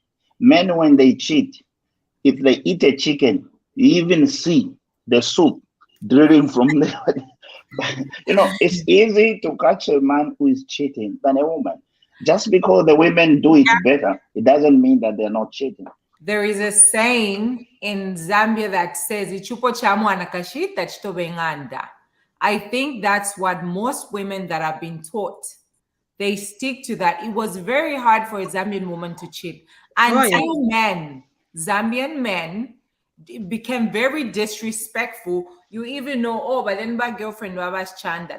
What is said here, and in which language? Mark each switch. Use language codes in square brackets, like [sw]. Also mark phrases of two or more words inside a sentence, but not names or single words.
[en] Men, when they cheat, if they eat a chicken, you even see the soup dripping from there. You know, it's easy to catch a man who is cheating than a woman. Just because the women do it better, it doesn't mean that they're not cheating. There is a saying in Zambia that says, [bem] "Ichupo cha mwana kashita chitobe ng'anda." [en] I think that's what most women that have been taught, they stick to that. It was very hard for a Zambian woman to cheat until men, Zambian men, became very disrespectful. You even know, oh, but then my girlfriend was chanda.